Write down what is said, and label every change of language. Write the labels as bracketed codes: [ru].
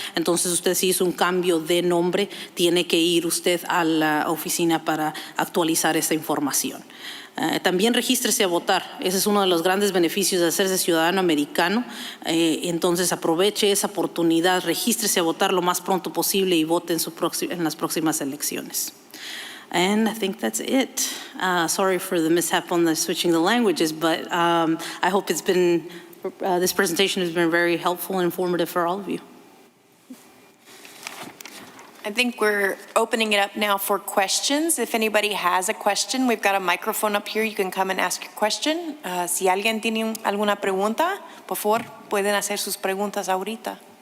[es] Entonces usted, si hizo un cambio de nombre, tiene que ir usted a la oficina para actualizar esa información. También regístrese a votar. Ese es uno de los grandes beneficios de hacerse ciudadano americano. Entonces aproveche esa oportunidad, regístrese a votar lo más pronto posible y vote en las próximas elecciones. [en] And I think that's it. Sorry for the mishap on the switching the languages, but I hope it's been, this presentation has been very helpful and informative for all of you. I think we're opening it up now for questions. If anybody has a question, we've got a microphone up here. You can come and ask your question. [es] Si alguien tiene alguna pregunta, por favor, pueden hacer sus preguntas ahorita.